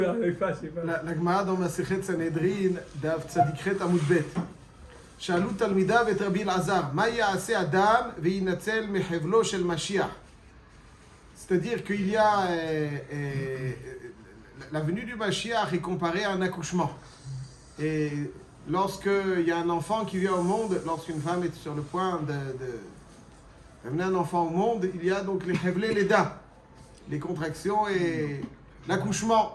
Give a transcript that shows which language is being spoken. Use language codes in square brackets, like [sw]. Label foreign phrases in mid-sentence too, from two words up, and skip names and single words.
[fr] La Gemara dans Masechet Sanhedrin, [he] דף צ"ח עמוד ב. שאלו תלמידיו את רבי אלעזר, מה יעשה אדם וינצל מחבלו של משיח? [fr] C'est-à-dire qu'il y a la venue du Mashiach est comparée à un accouchement. Et lorsqu'il y a un enfant qui vient au monde, lorsqu'une femme est sur le point d'amener un enfant au monde, il y a donc les [he] חבלי לידה, [fr] les contractions et l'accouchement.